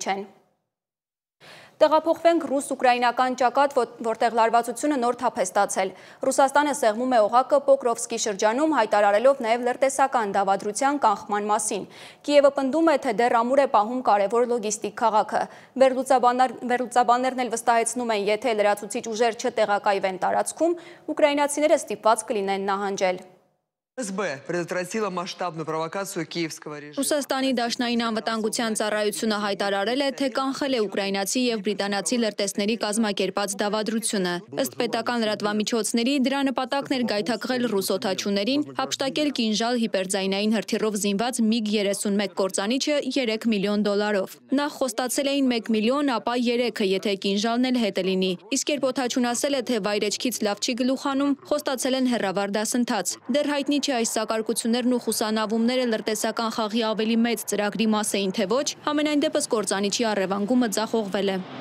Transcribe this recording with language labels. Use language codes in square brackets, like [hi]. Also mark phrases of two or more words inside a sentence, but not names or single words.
[hy] չեն։ Տեղափոխվենք ռուս-ուկրաինական ճակատ, որտեղ լարվածությունը նոր թափ է ստացել։ Ռուսաստանը սեղմում է օղակը Պոկրովսկի շրջանում, հայտարարելով նաև լրտեսական դավադրության կանխման մասին։ Կիևը պնդում է, թե դեռ ամուր է պահում կարևոր լոգիստիկ քաղաքը։ Վերլուծաբաններն էլ վստահեցնում են, եթե լրացուցիչ ուժեր չտեղակայվեն տարածքում, ուկրաինացիները ստիպված կլինեն նահանջել։ [ru] ФСБ предотвратила масштабную провокацию киевского режима. [hy] Ռուսաստանի դաշնային անվտանգության ծառայությունը հայտարարել է, թե կանխել է ուկրաինացի և բրիտանացի լրտեսների կազմակերպած դավադրությունը։ Ըստ պետական լրատվամիջոցների, դրա նպատակն էր գայթակղել ռուս օդաչուներին, հափշտակել կինժալ հիպերձայնային հրթիռով զինված MiG-31 կործանիչը $3 միլիոն։ Նախ խոստացել էին 1 միլիոն, ապա 3-ը, եթե կինժալն էլ հետը լինի։ Իսկ երբ օդաչուն ասել է, թե վայրեջքից լավ չի գլուխանում, խոստացել են հեռավար դասընթաց։ Դեռ հայտնի չէ այս սակարկություններն ու խուսանավումները լրտեսական խաղի ավելի մեծ ծրագրի մաս էին, թե ոչ, համենայն դեպս կործանիչի առևանգումը ձախողվել է։